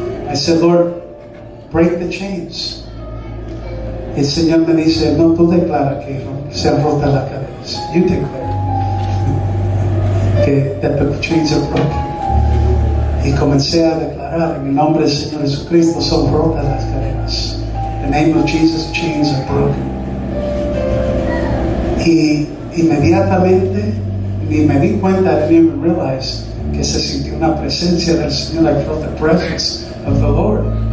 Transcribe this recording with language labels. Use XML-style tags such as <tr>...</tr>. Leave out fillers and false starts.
<en>I said, Lord, break the chains.</en> <es>Y el Señor me dice, no, tú declara que se han roto las cadenas.</es> <en>You declare that the chains are broken.</en> <es>Y comencé a declarar en el nombre del Señor Jesucristo, son rotas las cadenas.</es> <en>In the name of Jesus, chains are broken.</en> <es>Y inmediatamente ni me di cuenta,</es> <en>I didn't even realize</en> <es>que se sintió una presencia del Señor.</es> <en>I felt the presence of the Lord.</en>